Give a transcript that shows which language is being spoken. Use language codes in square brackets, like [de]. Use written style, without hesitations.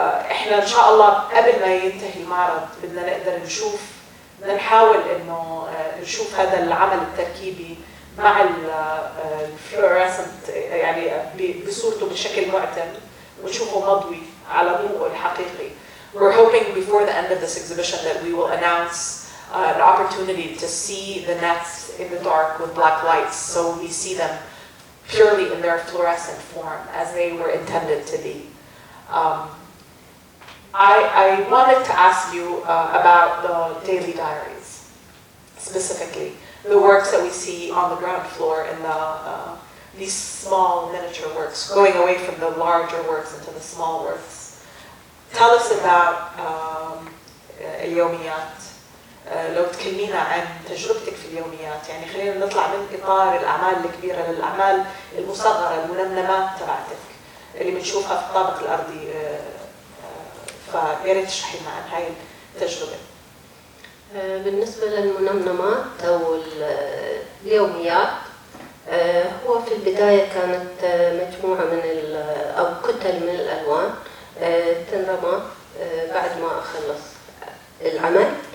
[ar] احنا ان شاء الله قبل ما ينتهي المعرض بدنا نقدر بدنا نحاول انه نشوف هذا العمل التركيبي مع الفلوريسنت يعني بصورته بشكل معتم ونشوفه مضوي على ضوءه الحقيقي. [en] We're hoping before the end of this exhibition that we will announce an opportunity to see the nets in the dark with black lights, so we see them purely in their fluorescent form as they were intended to be. I wanted to ask you about the daily diaries, specifically the works that we see on the ground floor in these small miniature works, going away from the larger works into the small works. Tell us about اليوميات. [ar] لو تكلمينا عن تجربتك في اليوميات، يعني خلينا نطلع من إطار الأعمال الكبيرة للأعمال المصغرة، المنمنمات تبعتك اللي بنشوفها في الطابق الأرضي. فيا ريت تشرحي لنا عن هاي التجربة. بالنسبة للمنمنمات أو اليوميات، هو في البداية كانت مجموعة من أو كتل من الألوان تنرمى بعد ما أخلص العمل.